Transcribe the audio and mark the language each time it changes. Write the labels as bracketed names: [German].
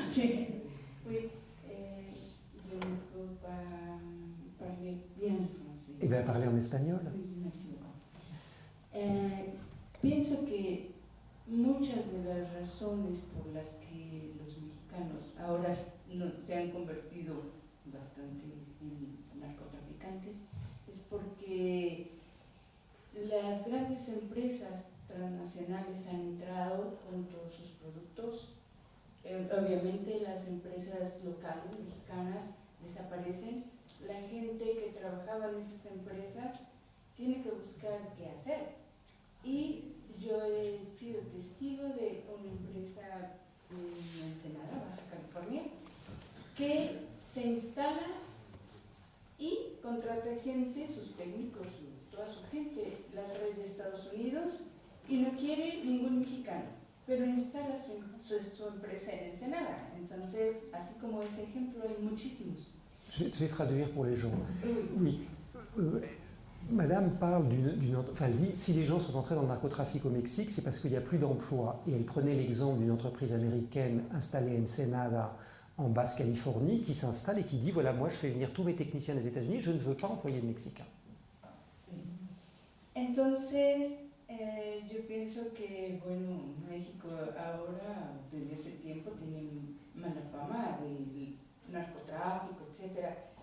[French] Oui, je ne peux pas parler bien le français. Et bien, parler en espagnol. Oui, merci beaucoup. [Spanish] Pienso que muchas de las razones por las que los mexicanos ahora se han convertido bastante en narcotraficantes es porque las grandes empresas transnacionales han entrado con todos sus productos. Obviamente las empresas locales mexicanas desaparecen. La gente que trabajaba en esas empresas tiene que buscar qué hacer. Y yo he sido testigo de una empresa en Ensenada, Baja California, se instala y contrata gente, sus técnicos, toda su gente, la red de Estados Unidos, y no quiere ningún mexicano, pero instala su empresa en Ensenada. Entonces, así como ese ejemplo, hay muchísimos. [French] Je vais traduire pour les gens. Oui. Oui. Madame parle enfin, elle dit si les gens sont entrés dans le narcotrafic au Mexique, c'est parce qu'il n'y a plus d'emploi. Et elle prenait l'exemple d'une entreprise américaine installée à Ensenada, en Basse-Californie, qui s'installe et qui dit voilà, moi je fais venir tous mes techniciens des États-Unis, je ne veux pas employer de Mexicains. [Spanish] Entonces, yo pienso que, bueno, México ahora, desde hace tiempo, tiene mala fama del narcotráfico, etc.